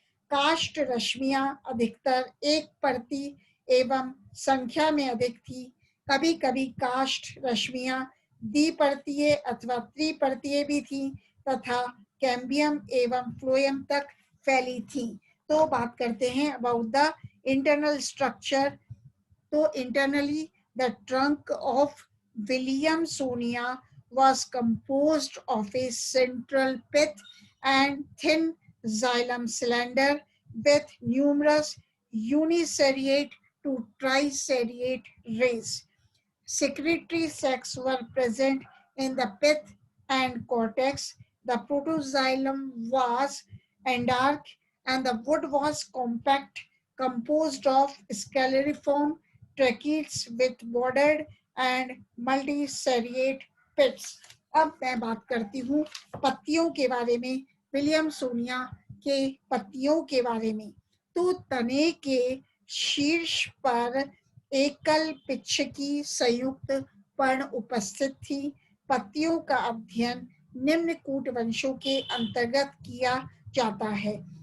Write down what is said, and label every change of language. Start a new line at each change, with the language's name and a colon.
Hindi: काष्ठ रश्मियां अधिकतर एक परती एवं संख्या में अधिक थी। कभी कभी काष्ठ रश्मियां द्विपर्तीय अथवा त्रिपर्तीय भी थी तथा कैम्बियम एवं फ्लोएम तक फैली थी। तो बात करते हैं
English: About the internal structure. तो internally the trunk of Williamsonia was composed of a central pith and thin xylem cylinder with numerous uniseriate to triseriate rays. Secretory sacs were present in the pith and cortex. The protoxylem was endark and the wood was compact, composed of scalariform tracheids with bordered and multiseriate pits.
Hindi: अब मैं बात करती हूँ पत्तियों के बारे में, विलियमसोनिया के पत्तियों के बारे में। तो तने के शीर्ष पर एकल पिच्छ की संयुक्त पर्ण उपस्थित थी। पत्तियों का अध्ययन निम्न कूटवंशों के अंतर्गत किया जाता है।